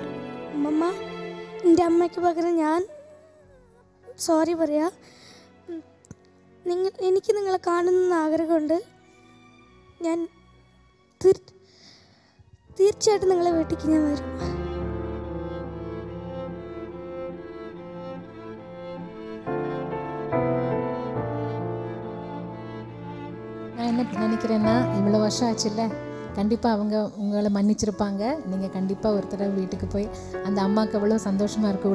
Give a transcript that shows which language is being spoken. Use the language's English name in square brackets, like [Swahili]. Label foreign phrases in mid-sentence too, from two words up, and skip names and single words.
[Malayalam] അമ്മമ്മ എൻ്റെ അമ്മയ്ക്ക് പകരം ഞാൻ സോറി പറയാ. എനിക്ക് നിങ്ങളെ കാണുന്ന ആഗ്രഹമുണ്ട്. ഞാൻ തീർച്ചയായിട്ടും നിങ്ങളെ വീട്ടിലേക്ക് ഞാൻ വരും. [Tamil] நான் என்ன நினைக்கிறேன்னா, இவ்வளோ வருஷம் ஆச்சுல்ல, கண்டிப்பாக அவங்க உங்களை மன்னிச்சிருப்பாங்க. நீங்கள் கண்டிப்பாக ஒரு தடவை வீட்டுக்கு போய் அந்த அம்மாவுக்கு எவ்வளோ சந்தோஷமாக இருக்கும்.